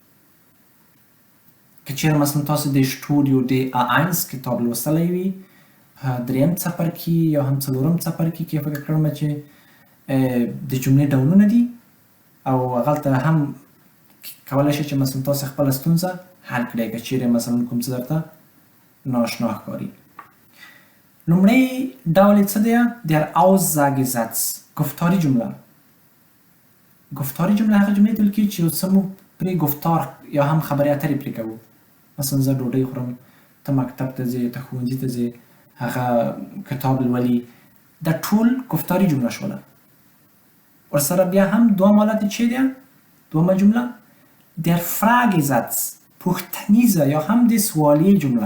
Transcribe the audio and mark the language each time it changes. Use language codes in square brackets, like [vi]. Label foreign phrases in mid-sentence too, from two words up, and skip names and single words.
[ps] که چېرې مثلا تاسو د شټوډیو د A1 کتاب لوستلی وي په دریم څپرکي یا هم څلورم څپرکي کې فکر کړم چې د جملې ډولونه دي او هغلته هم کولی شئ چې مثلا تاسو خپله ستونزه حل کړئ که چېرې مثلا کوم څه درته نااشنا ښکاري. لومړی ډول یې څه دی؟ [de] der Aussagesatz، [ps] گفتاری جمله. گفتاری جمله هغه جملې ته ویل کېږي چې یو څه موږ پرې گفتار یا هم خبرې اترې پرې کوو. مثلا زه ډوډۍ خورم، ته مکتب ته ځې، ته ښوونځي ته ځې، هغه کتاب لولي. دا ټول گفتاری جمله شوله. ورسره بیا هم دوم حالت یې چې دی؟ دومه جمله [de] der Fragesatz، [ps] پوښتنیزه یا هم د سوالیې جمله.